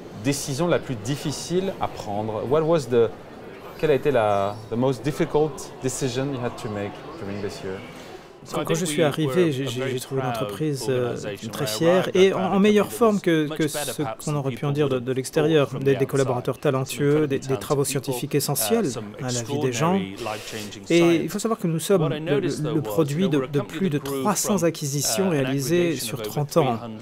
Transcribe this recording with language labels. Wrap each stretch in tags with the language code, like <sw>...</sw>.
<fr>décision la plus difficile à prendre? Quelle a été</fr> <en>the most difficult decision you had to make during this year?</en> <fr>Quand je suis arrivé, j'ai trouvé l'entreprise très fière et en meilleure forme que ce qu'on aurait pu en dire de l'extérieur. Des collaborateurs talentueux, des travaux scientifiques essentiels à la vie des gens. Et il faut savoir que nous sommes le produit de plus de 300 acquisitions réalisées sur 30 ans.</fr>